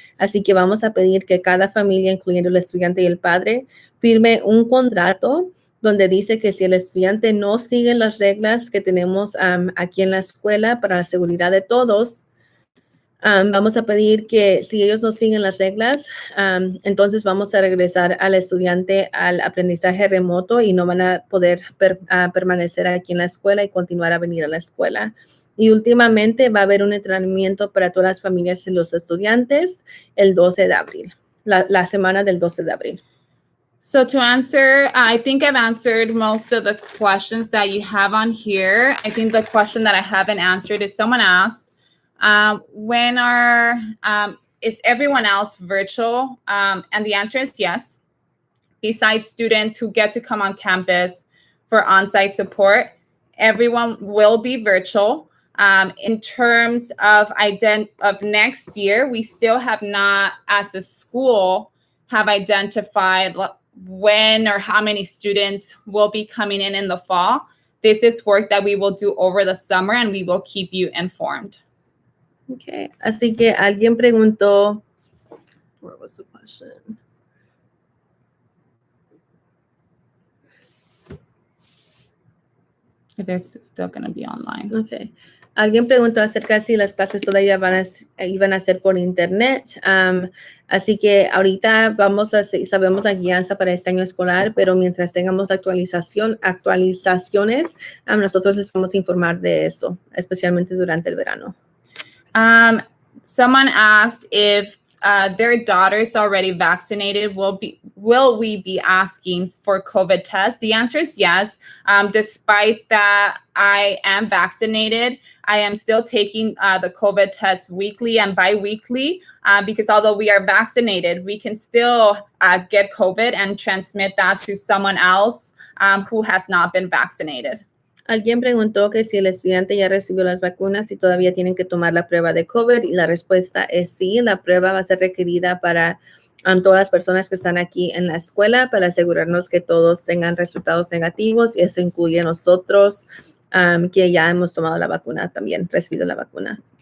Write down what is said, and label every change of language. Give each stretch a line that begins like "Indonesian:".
Spanish: Así que vamos a pedir que cada familia, incluyendo el estudiante y el padre, firme un contrato donde dice que si el estudiante no sigue las reglas que tenemos aquí en la escuela para la seguridad de todos, vamos a pedir que si ellos no siguen las reglas, entonces vamos a regresar al estudiante al aprendizaje remoto y no van a poder permanecer aquí en la escuela y continuar a venir a la escuela. Y últimamente va a haber un entrenamiento para todas las familias y los estudiantes el 12 de abril, la semana del 12 de abril.
English: So to answer, I think I've answered most of the questions that you have on here. I think the question that I haven't answered is someone asked, when is everyone else virtual? And the answer is yes. Besides students who get to come on campus for on-site support, everyone will be virtual. In terms of next year, we still have not, as a school, have identified when or how many students will be coming in the fall. This is work that we will do over the summer, and we will keep you informed.
Spanish: Okay, así que alguien preguntó,
English: where was the question? If it's still going to be online. Okay.
Spanish: Alguien preguntó acerca de si las clases todavía iban a ser por internet. Así que ahorita sabemos la guianza para este año escolar, pero mientras tengamos actualizaciones, nosotros les vamos a informar de eso, especialmente durante el verano.
English: Someone asked if their daughter's already vaccinated. Will we be asking for COVID tests? The answer is yes. Despite that I am vaccinated, I am still taking the COVID test weekly and bi-weekly because although we are vaccinated, we can still get COVID and transmit that to someone else who has not been vaccinated.
Spanish: Alguien preguntó que si el estudiante ya recibió las vacunas y todavía tienen que tomar la prueba de COVID, y la respuesta es sí. La prueba va a ser requerida para todas las personas que están aquí en la escuela para asegurarnos que todos tengan resultados negativos, y eso incluye a nosotros que ya hemos tomado la vacuna también, recibido la vacuna.